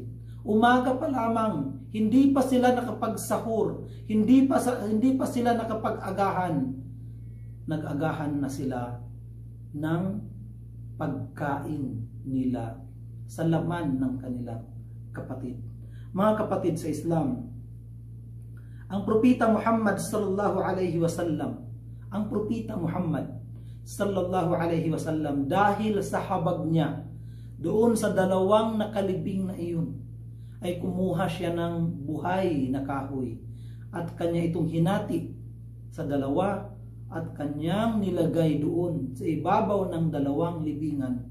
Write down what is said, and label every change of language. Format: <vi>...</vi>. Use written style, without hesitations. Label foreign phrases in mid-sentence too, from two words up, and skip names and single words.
<tl>Umaga pa lamang, hindi pa sila nakapagsahur, hindi pa sila nakapag-agahan. Nag-agahan na sila ng pagkain nila sa laman ng kanilang kapatid. Mga kapatid sa Islam, ang propeta Muhammad</tl> <ar>صلى الله عليه وسلم,</ar> <tl>dahil sa habag niya doon sa 2 nakalibing na iyon, ay kumuha siya ng buhay na kahoy at kanya itong hinati sa 2 at kanyang nilagay doon sa ibabaw ng 2 libingan.</tl>